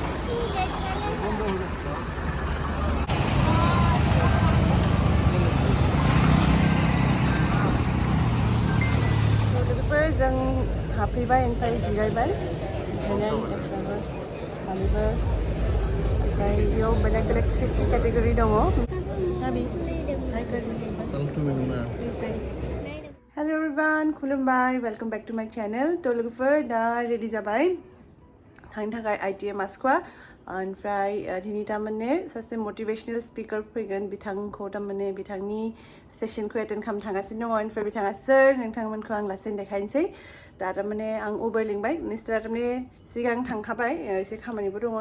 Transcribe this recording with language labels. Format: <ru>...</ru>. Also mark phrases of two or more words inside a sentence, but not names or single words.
<brx>लोगोफोर जों हाबफैबाय ओमफ्राय जिरायबाय ओंखायनो सानैबो ओमफ्राय बेयाव बेलेग बेलेग सिटनि केटेगरि दङ</brx> <en>hello everyone</en> <brx>खुलुमबाय</brx> <en>welcome back to my channel</en> <brx>तो लोगोफोर दा रेडि जाबाय थांनो थाखाय ITM मास्कवा ओमफ्राय दिनै तारमाने सासे</brx> <en>motivational speaker</en> <brx>फैगोन बिथांखौ तारमाने बिथांनि सेसनखौ एटेन्ड खालामनो थांगासिनो दङ ओमफ्राय बिथाङा सोर नोंथांमोनखौ आं लासैनो देखायनोसै दा तारमाने आं उबेर लिंबाय मिस्टारा तारमाने सिगां थांखाबाय एसे खामानिबो दङ</brx>